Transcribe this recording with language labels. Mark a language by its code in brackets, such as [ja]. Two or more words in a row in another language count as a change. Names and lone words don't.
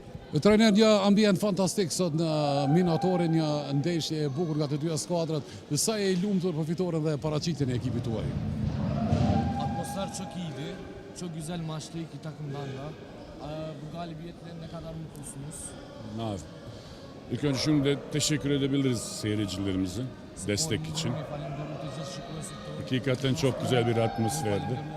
[sq] Trajner, një ambient fantastik sot në Minatorin, një ndeshje e bukur nga të dyja skuadrat. Dhe sa e lumtur për fitoren dhe paraqitjen e ekipit tuaj? [tr] Atmosfer çok iyiydi. Çok güzel maçtı iki takımdan da. Bu galibiyetleri ne kadar mutlusunuz? İlk önce şunu da teşekkür edebiliriz seyircilerimize destek için. Hakikaten çok güzel bir atmosferdi.